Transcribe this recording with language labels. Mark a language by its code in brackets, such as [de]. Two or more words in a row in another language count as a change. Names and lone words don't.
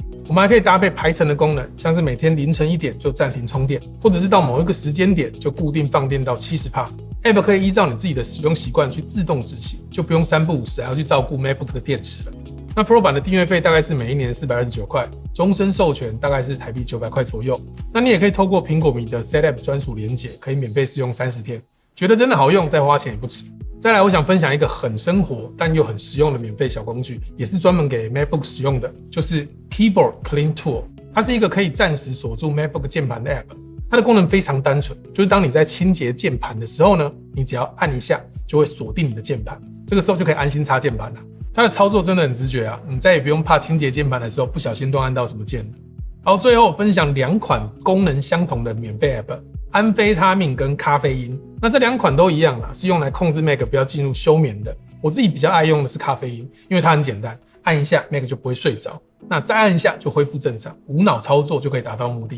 [zh] 我們還可以搭配排程的功能，像是每天凌晨1點就暫停充電，或者是到某一個時間點就固定放電到70%。App 可以依照你自己的使用習慣去自動執行，就不用3不5時還要去照顧 MacBook 的電池了。那 Pro 版的訂閱費大概是每一年429塊，終身授權大概是台幣900塊左右。那你也可以透過蘋果迷的 SetApp 專屬連結，可以免費試用30天，覺得真的好用，再花錢也不遲。再來，我想分享一個很生活但又很實用的免費小工具，也是專門給 MacBook 使用的，就是 Keyboard Clean Tool。它是一个可以暫時鎖住 MacBook 鍵盤的 App。它的功能非常單純，就是當你在清潔鍵盤的時候呢，你只要按一下就會鎖定你的鍵盤，這個時候就可以安心插鍵盤了。它的操作真的很直覺啊，你再也不用怕清潔鍵盤的時候不小心亂按到什麼鍵了。好，最後分享2款功能相同的免費 App， 安非他命跟咖啡因。那這2款都一樣啦，是用來控制 Mac 不要進入休眠的。我自己比較愛用的是咖啡因，因為它很簡單，按一下 Mac 就不會睡着，那再按一下就恢復正常，無腦操作就可以達到目的。